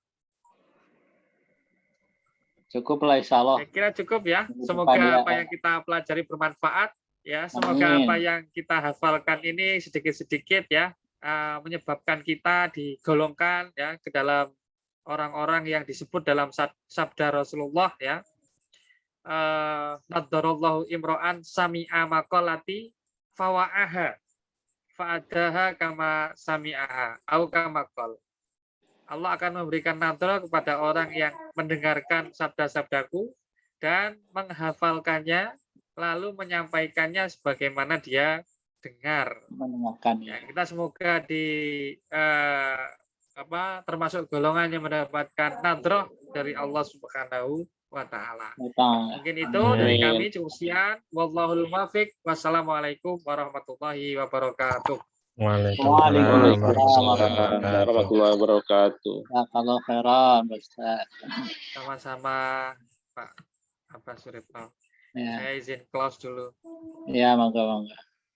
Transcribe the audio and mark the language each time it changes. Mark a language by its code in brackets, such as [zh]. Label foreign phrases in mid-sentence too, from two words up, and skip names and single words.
[id] Cukup lah [ar] إن شاء الله. [id] Saya kira cukup ya. Minggu Semoga depan, ya. apa yang kita pelajari bermanfaat ya. Semoga Amin. apa yang kita hafalkan ini sedikit-sedikit ya menyebabkan kita digolongkan ya ke dalam orang-orang yang disebut dalam sabda Rasulullah ya. [ar] نضر الله امرأ سمع مقالتي فوعاها فأداها كما سمعها أو كما قال. [id] Allah akan memberikan nadra kepada orang yang mendengarkan sabda-sabdaku dan menghafalkannya lalu menyampaikannya sebagaimana dia dengar. Mendengarkan. Ya, kita semoga termasuk golongan yang mendapatkan nadroh dari Allah [ar] سبحانه وتعالى. [id] Mungkin itu dari kami cukup sekian. [ar] والله الموفق. والسلام عليكم ورحمة الله وبركاته. Waalaikumsalam ورحمة الله وبركاته. [id] Kalau khairan, Ustaz. Sama-sama Pak Abbas Suripto. Ya, Saya izin close dulu. ya, monggo.